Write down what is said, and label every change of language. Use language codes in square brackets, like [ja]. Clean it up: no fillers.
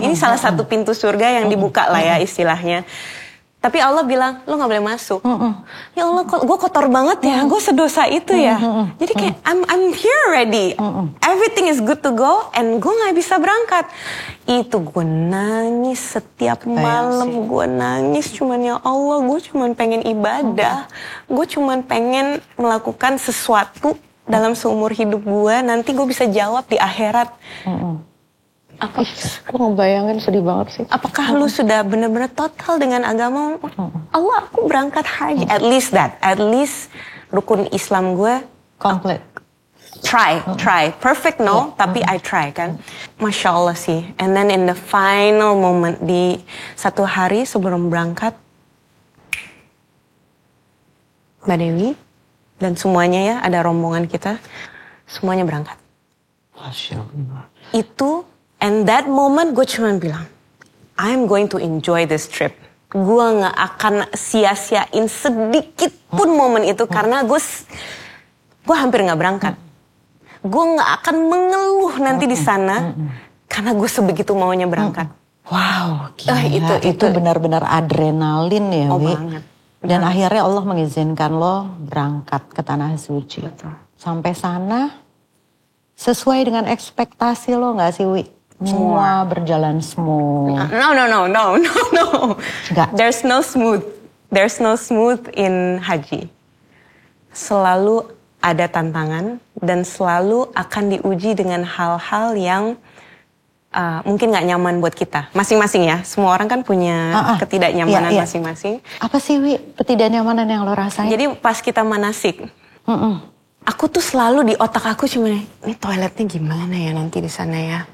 [id] Ini salah satu pintu surga yang dibuka lah ya istilahnya. Tapi Allah bilang, lo gak boleh masuk. Ya Allah, gue kotor banget ya, gue sedosa itu ya. Jadi kayak, [en] I'm here already. Everything is good to go, and [id] gue gak bisa berangkat. Itu gue nangis setiap malam, gue nangis cuman ya Allah, gue cuman pengen ibadah. Gue cuman pengen melakukan sesuatu dalam seumur hidup gue, nanti gue bisa jawab di akhirat. Gue ngebayangin sedih banget sih. Apakah lu sudah benar-benar total dengan agama? Allah, aku berangkat haji. [en] At least [id] rukun Islam gue Komplit. [en] try. Perfect no, tapi I try kan. Masya Allah sih. And then in the final moment [id] di satu hari sebelum berangkat, Mbak Dewi dan semuanya ya, ada rombongan kita, semuanya berangkat. Masya Allah. [en] Itu, and that moment [id] gue cuma bilang, [en] I'm going to enjoy this trip. [id] Gue gak akan sia-siain sedikit pun momen itu, karena gue hampir gak berangkat. Gue gak akan mengeluh nanti di sana, karena gue sebegitu maunya berangkat. Wow, gila. Itu benar-benar adrenalin ya, Oh, Wi. banget. Dan akhirnya Allah mengizinkan lo berangkat ke Tanah Suci. Betul. Sampai sana, sesuai dengan ekspektasi lo gak sih, Wi? Semua berjalan smooth. [en] No. [id] Enggak. [en] There's no smooth in haji. [id] Selalu ada tantangan dan selalu akan diuji dengan hal-hal yang mungkin nggak nyaman buat kita. Masing-masing ya. Semua orang kan punya ketidaknyamanan masing-masing. Apa sih, Wi, ketidaknyamanan yang lo rasain? Jadi pas kita manasik, aku tuh selalu di otak aku cuma, ini toiletnya gimana ya nanti di sana ya.